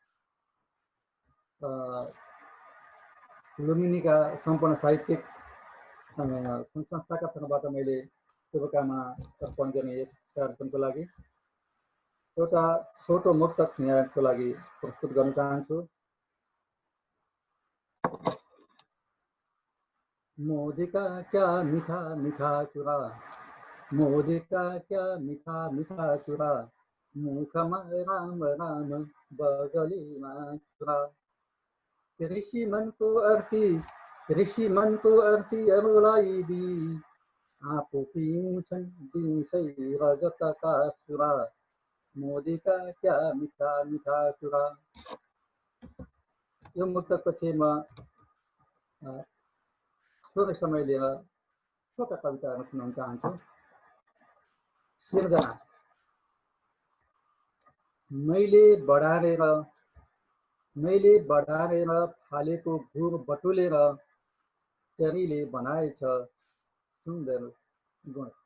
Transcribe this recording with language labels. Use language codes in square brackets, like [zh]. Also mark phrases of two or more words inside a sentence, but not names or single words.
[ne] लुम्बिनीका सम्पूर्ण साहित्यिक संस्थाका तर्फबाट मैले शुभकामना अर्पण गर्ने यस कार्यक्रमको लागि एउटा छोटो मुक्तक यहाँको लागि प्रस्तुत गर्न चाहन्छु। [hi] मोदी का क्या मीठा मीठा चुरा, मोदी का क्या मीठा मीठा चुरा, [ne] मुखमा राम राम बगलीमा चुरा। ऋषि मनको अर्थी अरूलाई दी, आफू पिउँछन् दिउँसै रगतका सुरा, [hi] मोदी का क्या मीठा मीठा चुरा। [ne] यो मुक्तकपछि म थोरै समय लिएर छोटा कविताहरू सुनाउन चाहन्छु। सिर्जना। मैले बढारेर फालेको घुर बटुलेर चरीले बनाएछ सुन्दर गुण।